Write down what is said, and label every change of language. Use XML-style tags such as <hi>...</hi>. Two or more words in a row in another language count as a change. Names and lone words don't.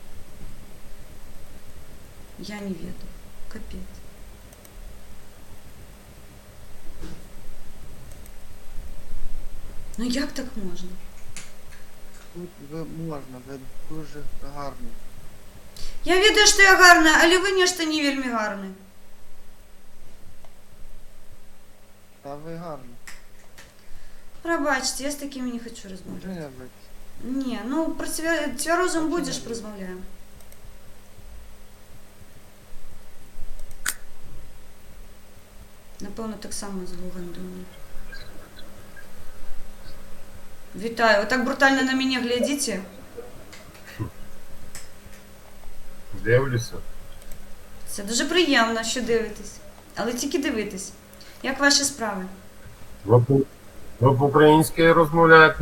<be>Я не ведаю. Капец. Ну як так можна?</be> <uk>Тут можна, ви дуже гарно.</uk> <be>Я ведаю, што я гарна, але вы нешта не вельмі гарны.</be> <uk>Та ви гарні.</uk> <be>Прабачце, я з такімі не хочу размаўляць. Не, ну пра цвярозым будзеш, размаўляем. Напэўна, таксама з Лугандону.</be> <uk>Вітаю, ви так брутально на мене глядите? Дивлюся. Це дуже приємно, що дивитесь. Але тільки дивитесь. Як ваші справи? Ви по-українськи розмовляєте?</uk>